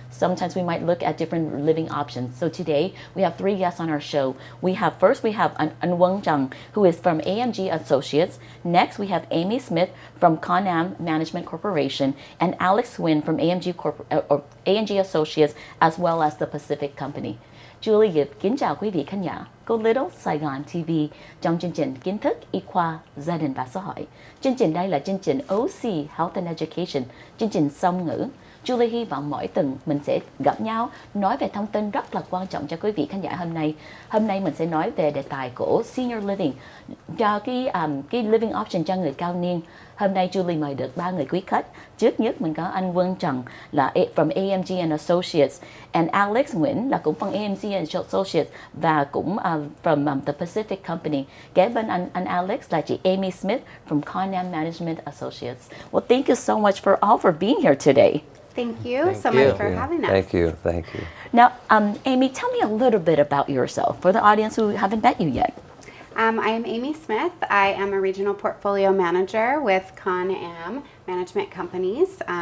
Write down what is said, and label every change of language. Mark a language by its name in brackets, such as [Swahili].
[English] Sometimes we might look at different living options. So today we have three guests on our show. We have An Wang Zhang, who is from AMG Associates. Next we have Amy Smith from Con-Am Management Corporation and Alex Nguyen from AMG Associates, as well as the Pacific Company. [Vietnamese] Julie Yip kính chào quý vị khán giả của Little Saigon TV trong chương trình Kiến thức Y khoa Gia đình và Xã hội. Chương trình đây là chương trình OC Health and Education, chương trình song ngữ. Julie hy vọng mỗi tuần mình sẽ gặp nhau nói về thông tin rất là quan trọng cho quý vị khán giả hôm nay. Hôm nay mình sẽ nói về đề tài của senior living, cho cái living option cho người cao niên. Hôm nay Julie mời được 3 người quý khách. Trước nhất mình có anh Wang Zhang là from AMG and Associates, and Alex Nguyen là cũng from AMG and Associates và cũng from the Pacific Company. Kế bên anh Alex là chị Amy Smith from Con-Am Management Associates. [English] Well, thank you so much for being here today. Thank you much for having us. Thank you. Now, Amy, tell me a little bit about yourself for the audience who haven't met you yet. I am Amy Smith. I am a regional portfolio manager with Con-Am Management Companies.